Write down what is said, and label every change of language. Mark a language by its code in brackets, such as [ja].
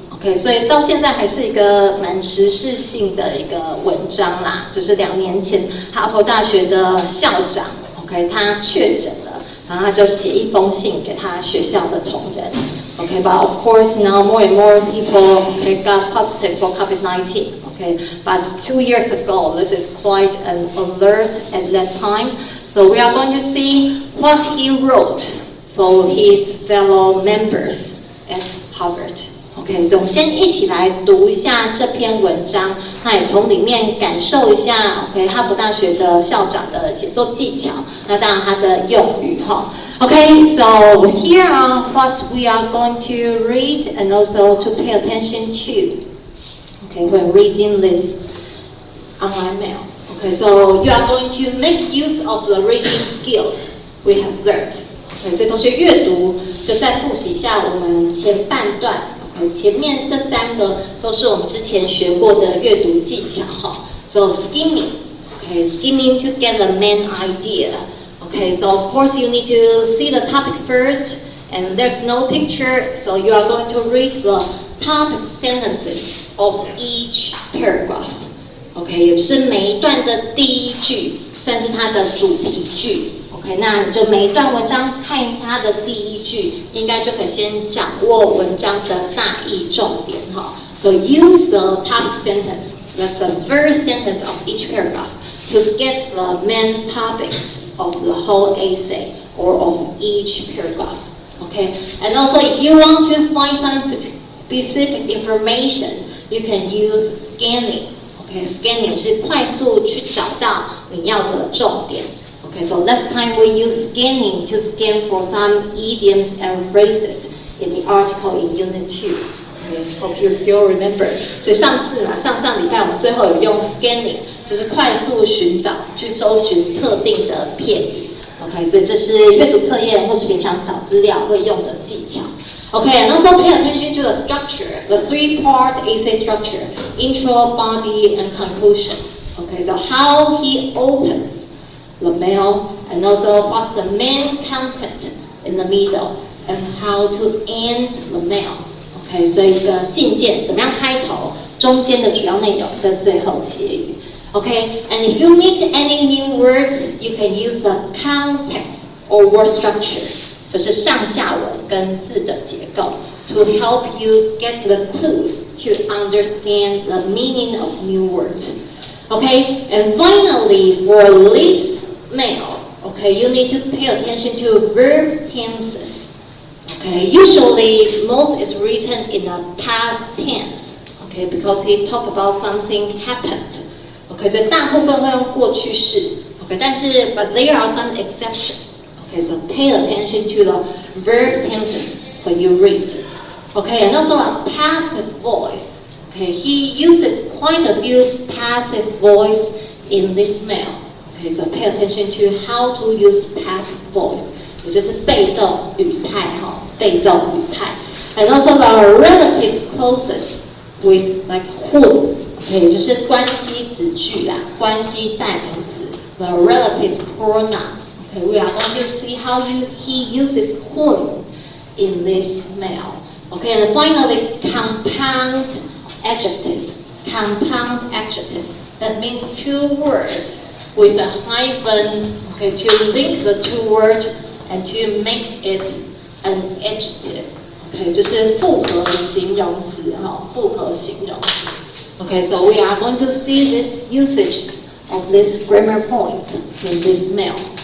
[zh] OK， 所以到现在还是一个蛮时事性的一个文章啦，就是2年前哈佛大学的校长 ，OK， 他确诊了，然后他就写一封信给他学校的同仁 ，OK， [en] but of course now more and more people okay got positive for COVID-19. Okay, but 2 years ago, this is quite an alert at that time. So we are going to see what he wrote for his fellow members at Harvard. [zh] OK， 所以我们先一起来读一下这篇文章，那也从里面感受一下 OK 哈佛大学的校长的写作技巧，那当然他的用语哈。 [en] OK, so here are what we are going to read and also to pay attention to. Okay, when reading this online mail. Okay, so you are going to make use of the reading skills we have learned. [zh] Okay, 所以同学阅读就再复习一下我们前半段。 Okay, 前面这3个都是我们之前学过的阅读技巧哈。 [en] So skimming, okay, skimming to get the main idea. Okay, so of course you need to see the topic first, and there's no picture, so you are going to read the topic sentences.Of each paragraph, OK， [zh] 也就是每一段的第一句，算是它的主题句 ，OK， 那你就每一段文章看它的第一句，应该就可以先掌握文章的大意重点哈。 [en] So use the topic sentence, that's the first sentence of each paragraph, to get the main topics of the whole essay or of each paragraph, OK. And also, if you want to find some specific information.You can use scanning. [zh] Okay, scanning 是快速去找到你要的重点。 [en] Okay, so last time we used scanning to scan for some idioms and phrases in the article in Unit 2. Okay, hope you still remember. [zh] 所以上次嘛，上礼拜我们最后有用 scanning， 就是快速寻找，去搜寻特定的片语。 OK， 所以这是阅读测验或是平常找资料会用的技巧。 [en] Okay, and also pay attention to the structure, the 3-part essay structure, intro, body, and conclusion. Okay, so how he opens the mail, and also what's the main content in the middle, and how to end the mail. [zh] Okay, 所以一个信件怎么样开头，中间的主要内容跟最后结语。 [en] Okay, and if you need any new words, you can use the context or word structure. [zh] 就是上下文跟字的结构 [en] ，to help you get the clues to understand the meaning of new words. Okay, and finally for this mail, okay, you need to pay attention to verb tenses. Okay, usually most is written in a past tense. Okay, because he talked about something happened. [zh] Okay, 所以大部分会用过去式。 [en] Okay, 但是 but there are some exceptions.Okay, so pay attention to the verb tenses when you read. Okay, and also a passive voice. Okay, he uses quite a few passive voice in this mail. Okay, so pay attention to how to use passive voice. [zh] 也就是被动语态哈，被动语态。 [en] And also the relative clauses with like whom. [zh] Okay, 也就是关系子句啦，关系代名词。 [en] The relative pronoun.Okay, we are going to see how he uses whom in this mail. Okay, and finally, compound adjective. Compound adjective. That means 2 words with a hyphen, okay, to link the 2 words and to make it an adjective. [zh] Okay, 就是复合形容词哈，复合形容词。 [en] Okay, so we are going to see this usage of these grammar points in this mail.